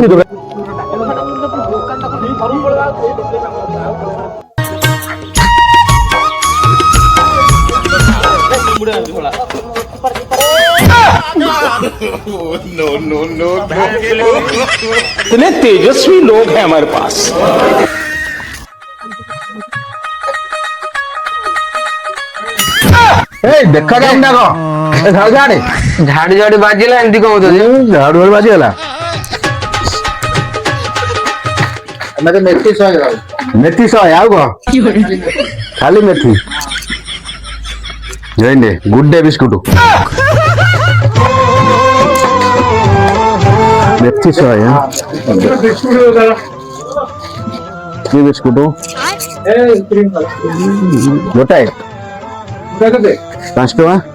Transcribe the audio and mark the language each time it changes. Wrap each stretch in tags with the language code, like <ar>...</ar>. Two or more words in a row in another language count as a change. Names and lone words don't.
<en>no no no</en> <hi>इतने तेजस्वी लोग हैं हमारे पास</hi> <or>ଦେଖା ଯାଉନି ନା କଣ ଝାଡୁ ଝାଡି ଝାଡି ବାଜିଲା ଏମିତି କଣ ଝାଡୁ ବାଜିଗଲା ମେଥି 100 ଆଉ କଣ ଖାଲି ମେଥି ଗୁଡ୍ ଡେ ବିସ୍କୁଟ ମେଥି 100 କି ବିସ୍କୁଟ ଗୋଟାଏ 5 ଟଙ୍କା</or>